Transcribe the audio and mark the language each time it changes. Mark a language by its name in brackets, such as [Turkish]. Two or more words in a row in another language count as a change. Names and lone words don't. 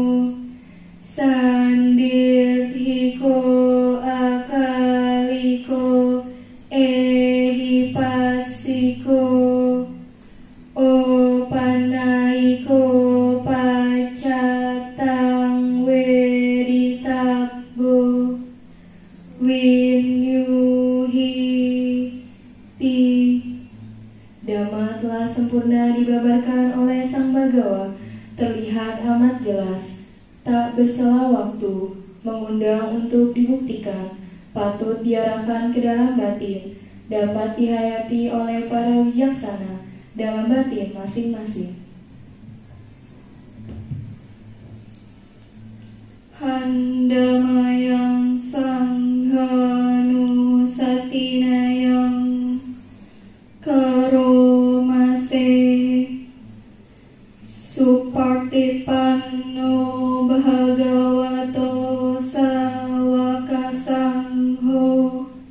[Pali] Sandirthiko Akaliko Ehipasiko Opanaiko pacatang weritabbo winyuhiti. [Indonesian] Dhamma telah sempurna dibabarkan oleh Sang Bhagawa, terlihat amat jelas, tak bersela waktu, mengundang untuk dibuktikan, patut diarahkan ke dalam batin, dapat dihayati oleh para wijaksana dalam batin masing-masing. [Pali] Handamayang Sanghanusatinayang Karomase Supartipanno Bhagavato Sawakasangho